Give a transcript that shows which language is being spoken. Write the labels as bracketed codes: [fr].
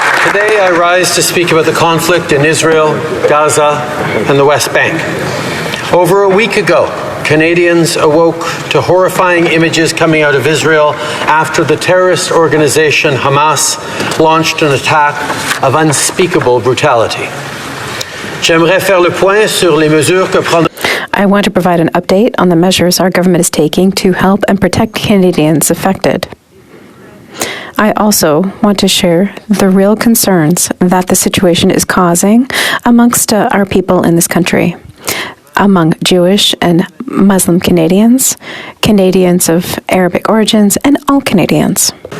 [en] Today I rise to speak about the conflict in Israel, Gaza, and the West Bank. Over a week ago, Canadians awoke to horrifying images coming out of Israel after the terrorist organization Hamas launched an attack of unspeakable brutality. [fr] J'aimerais faire le point sur les mesures que prend. [en] I want to provide an update on the measures our government is taking to help and protect Canadians affected. I also want to share the real concerns that the situation is causing amongst our people in this country, among Jewish and Muslim Canadians, Canadians of Arabic origins, and all Canadians.